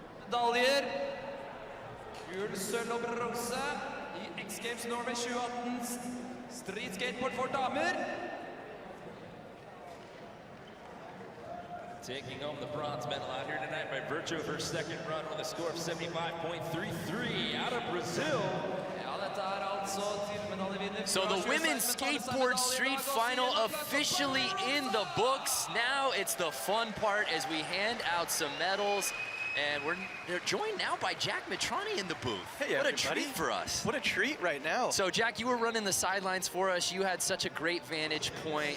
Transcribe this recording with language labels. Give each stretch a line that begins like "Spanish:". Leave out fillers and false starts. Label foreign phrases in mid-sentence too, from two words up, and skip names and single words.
Norwegian: medaljer. Gull, sølv og bronse i X Games Norway 2018. Street skateboard for damer.
English: Taking home the bronze medal out here tonight by virtue of her second run with a score of 75.33 out of Brazil.
Norwegian: Ja, dette altså til medaljevinner.
English: So the Women's Skateboard Street final officially in the books. Now it's the fun part as we hand out some medals. And they're joined now by Jack Mitrani in the booth. Hey, what everybody. a treat for us. What a treat right now. So Jack, you were running the sidelines for us. You had such a great vantage point.